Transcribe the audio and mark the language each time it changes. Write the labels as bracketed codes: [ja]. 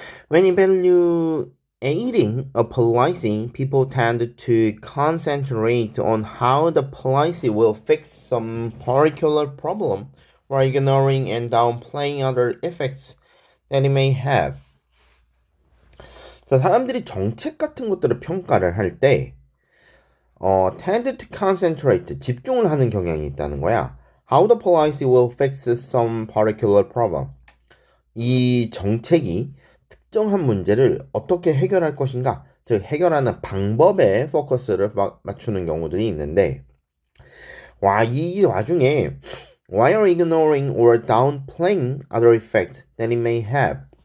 [en] When evaluating a policy, people tend to concentrate on how the policy will fix some particular problem while ignoring and downplaying other effects that it may have. [ko] 자, 사람들이 정책 같은 것들을 평가를 할때 [en] tend to concentrate, [ko] 집중을 하는 경향이 있다는 거야. [en] How the policy will fix some particular problem. [ko] 이 정책이 특정한 문제를 어떻게 해결할 것인가, 즉 해결하는 방법에 포커스를 맞추는 경우들이 있는데, 이 와중에 [en] while ignoring or downplaying other effects that it may have.